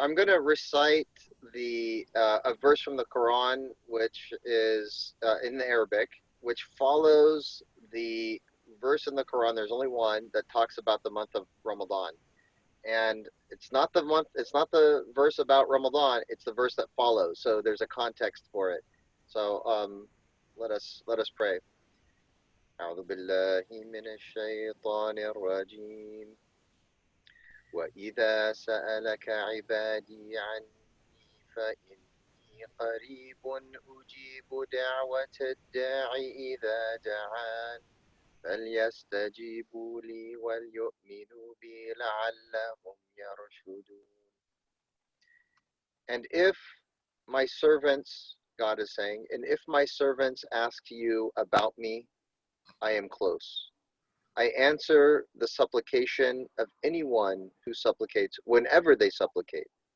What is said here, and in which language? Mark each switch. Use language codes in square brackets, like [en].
[en] I'm going to recite a verse from the Quran, which is in the Arabic, which follows the verse in the Quran. There's only one that talks about the month of Ramadan. And it's not the verse about Ramadan, it's the verse that follows. So there's a context for it. So let us pray. [ar] أعوذ بالله من الشيطان الرجيم وإذا سألك عبادي عني فإني قريب أجيب دعوة الداع إذا دعان فليستجيبوا لي وليؤمنوا بي لعلهم يرشدون. [en] And if my servants, God is saying, and if my servants ask you about me, I am close. I answer the supplication of anyone who supplicates whenever they supplicate.